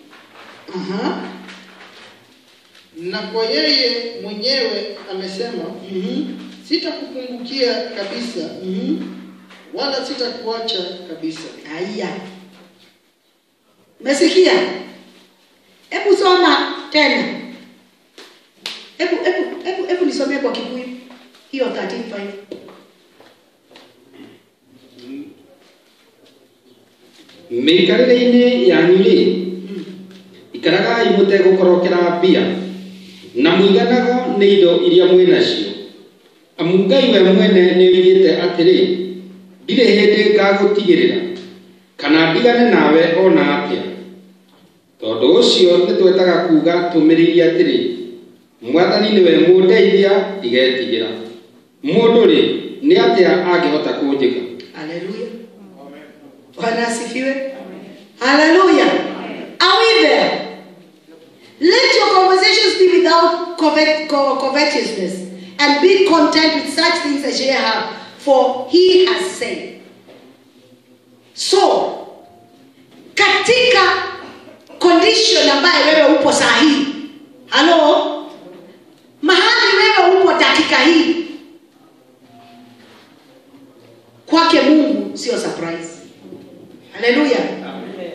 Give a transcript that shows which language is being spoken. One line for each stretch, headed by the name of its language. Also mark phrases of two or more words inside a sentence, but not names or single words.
Swahili: Na kwa yeye mwenyewe amesema, sitakupungukia kabisa. Wala sitakuacha kabisa. Haya. Umesikia? Hebu soma tena. Hebu nisomee kwa Kikuyu. Hiyo 13:5.
Kikuyu: Mĩikarĩre-inĩ yanyu-rĩ, ikaragai mũtegũkorokera mbia, na mũiganago nĩ indo iria mwĩnacio. Amu Ngai we mwene nĩoigĩte atĩrĩ, ndirĩ hĩndĩ ngagũtigĩrĩra, kana ndigane nawe ona atĩa. Tondũ ũcio nĩtwetaga kuuga tũmĩrĩirie atĩrĩ, Mwathani nĩwe mũndeithia, ndigetigĩra. Mũndũ-rĩ, nĩ atĩa angĩhota kũnjĩka?
Swahili: Haleluya. Bwana asifiwe. Haleluya.
English: Are we there? Let your conversations be without covetousness, and be content with such things as ye have, for he has said. So,
Swahili: katika condition ambaye wewe upo saa hii. Halo? Mahali wewe upo dakika hii, kwake Mungu sio surprise. Haleluya. Amen.